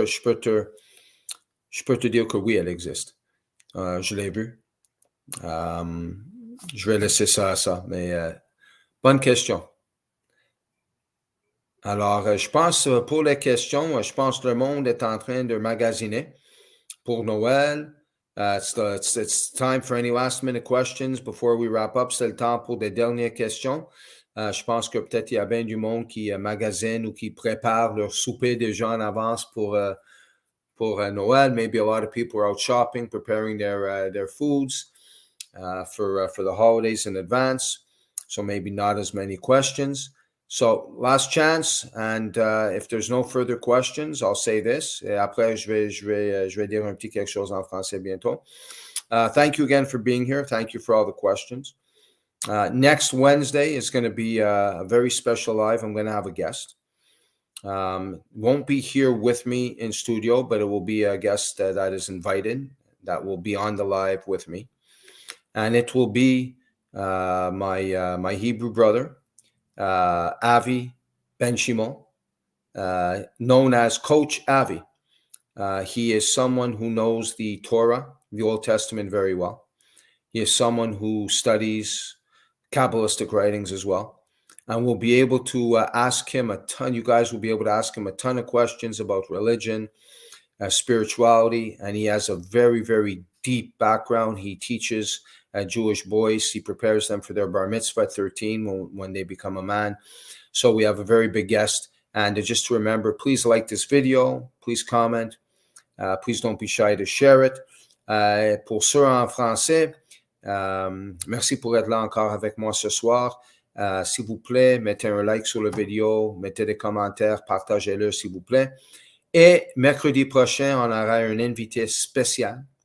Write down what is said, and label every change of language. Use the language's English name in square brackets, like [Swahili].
[French] Je peux te dire que oui, elle existe. Je l'ai vue. Je vais laisser ça à ça, mais bonne question. Alors, je pense pour les questions, je pense que le monde est en train de magasiner pour Noël. [English] It's time for any last minute questions before we wrap up. [French] C'est le temps pour des dernières questions. Je pense que peut-être il y a bien du monde qui magasine ou qui prépare leur souper déjà en avance pour Noël. [English] Maybe a lot of people are out shopping, preparing their foods for the holidays in advance. So maybe not as many questions. So last chance, and if there's no further questions, I'll say this. [French] Et après, je vais dire un petit quelque chose en français bientôt. [English] Thank you again for being here. Thank you for all the questions. Next Wednesday is going to be a very special live. I'm going to have a guest. Won't be here with me in studio, but it will be a guest that is invited that will be on the live with me. And it will be my Hebrew brother, Avi Ben Shimon, known as Coach Avi. He is someone who knows the Torah, the Old Testament, very well. He is someone who studies Kabbalistic writings as well. And we'll be able to ask him a ton. You guys will be able to ask him a ton of questions about religion, spirituality, and he has a very, very deep background. He teaches Jewish boys. He prepares them for their bar mitzvah at 13 when they become a man. So we have a very big guest. And just to remember, please like this video. Please comment. Please don't be shy to share it. [French] Pour ceux en français, merci pour être là encore avec moi ce soir. S'il vous plaît, mettez un like sur la vidéo, mettez des commentaires, partagez-le s'il vous plaît. Et mercredi prochain, on aura un invité spécial.